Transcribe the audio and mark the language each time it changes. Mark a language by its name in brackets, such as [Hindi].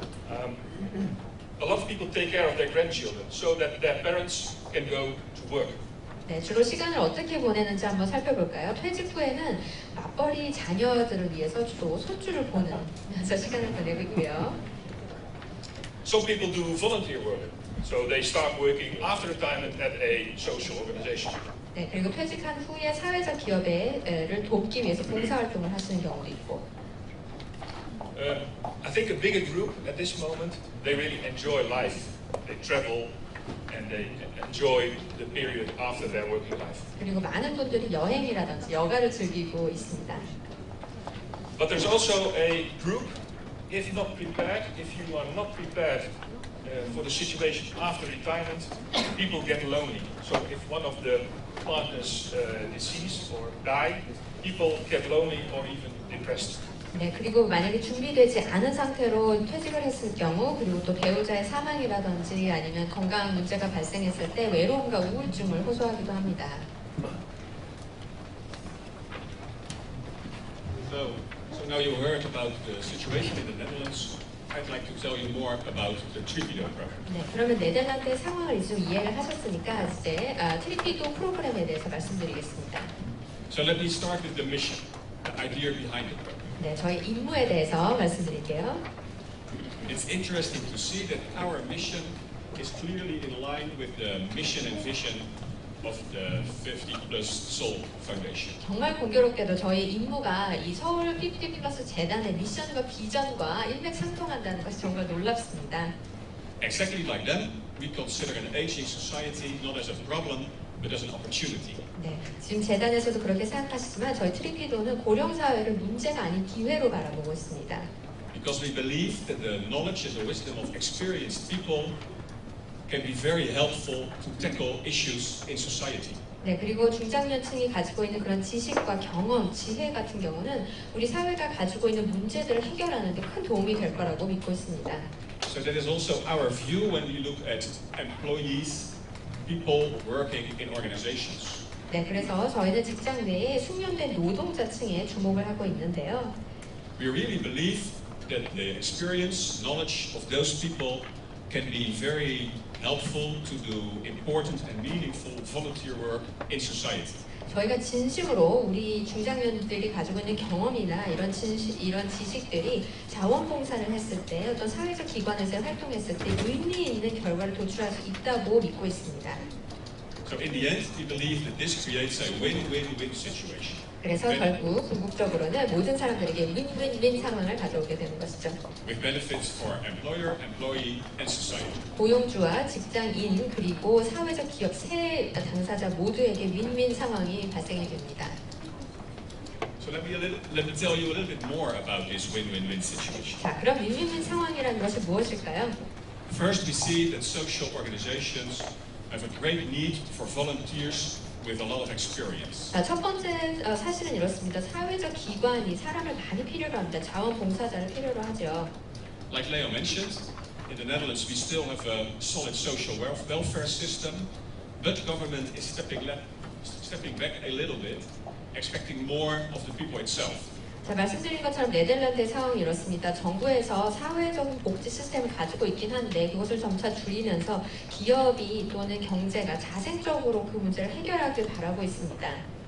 [English] A lot of people take care of their grandchildren so that their parents can go to work. [Korean] 네, 주로 시간을 어떻게 보내는지 한번 살펴볼까요? 퇴직 후에는 맞벌이 자녀들을 위해서 주로 손주를 보면서 시간을 보내고 있고요. [English] Some people do volunteer work, so they start working after retirement at a social organization. [Korean] 네, 그리고 퇴직한 후에 사회적 기업을 돕기 위해서 봉사활동을 하시는 경우도 있고. [English] I think a bigger group at this moment, they really enjoy life. They travel and they enjoy the period after their working life. [Korean] 그리고 많은 분들이 여행이라든지 여가를 즐기고 있습니다. [English] But there's also a group, if not prepared, if you are not prepared for the situation after retirement, people get lonely. So if one of the partners deceased or die, people get lonely or even depressed. [Korean] 네, 그리고 만약에 준비되지 않은 상태로 퇴직을 했을 경우, 그리고 또 배우자의 사망이라든지 아니면 건강 문제가 발생했을 때 외로움과 우울증을 호소하기도 합니다. [English] So now you heard about the situation in the Netherlands. I'd like to tell you more about the Trippido program. [Korean] 네, 그러면 네덜란드의 상황을 좀 이해를 하셨으니까 이제 트리피도 프로그램에 대해서 말씀드리겠습니다. [English] So let me start with the mission, the idea behind the program. [Korean] 네, 저희 임무에 대해서 말씀드릴게요. [English] It's interesting to see that our mission is clearly in line with the mission and vision of the 50+ Soul Foundation. [Korean] 정말 공교롭게도 저희 임무가 이 서울 50+ 재단의 미션과 비전과 일맥상통한다는 것이 정말 놀랍습니다. [English] Exactly like them, we consider an aging society not as a problem, but as an opportunity. [Korean] 네, 지금 재단에서도 그렇게 생각하시지만 저희 트리피도는 고령 사회를 문제가 아닌 기회로 바라보고 있습니다. [English] Because we believe that the knowledge and the wisdom of experienced people can be very helpful to tackle issues in society. [Korean] 네, 그리고 중장년층이 가지고 있는 그런 지식과 경험, 지혜 같은 경우는 우리 사회가 가지고 있는 문제들을 해결하는 데 큰 도움이 될 거라고 믿고 있습니다. [English] So that is also our view when we look at employees, people working in organizations. [Korean] 네, 그래서 저희는 직장 내에 숙련된 노동자층에 주목을 하고 있는데요. [English] We really believe that the experience, knowledge of those people can be very helpful to do important and meaningful volunteer work in society. [Korean] 저희가 진심으로 우리 중장년들이 가지고 있는 경험이나 이런 지식들이 자원봉사를 했을 때 어떤 사회적 기관에서 활동했을 때 의미 있는 결과를 도출할 수 있다고 믿고 있습니다. [English] So in the end, we believe that this creates a win-win-win situation. [Korean] 그래서 결국 궁극적으로는 모든 사람들에게 윈윈윈 상황을 가져오게 되는 것이죠. [English] With benefits for employer, employee, and society. [Korean] 고용주와 직장인 그리고 사회적 기업 세 당사자 모두에게 윈윈 상황이 발생이 됩니다. [English] So let me tell you a little bit more about this win-win-win situation. [Korean] 자, 그럼 윈윈윈 상황이라는 것이 무엇일까요? [English] First, we see that social organizations have a great need for volunteers with a lot of experience. [Korean] 자, 첫 번째 사실은 이렇습니다. 사회적 기관이 사람을 많이 필요로 합니다. 자원봉사자를 필요로 하죠. [English] Like Leo mentioned, in the Netherlands we still have a solid social welfare system, but government is stepping back a little bit, expecting more of the people itself. [Korean] 자, 말씀드린 것처럼 네덜란드의 상황이 이렇습니다. 정부에서 사회적인 복지 시스템을 가지고 있긴 한데 그것을 점차 줄이면서 기업이 또는 경제가 자생적으로 그 문제를 해결하길 바라고 있습니다.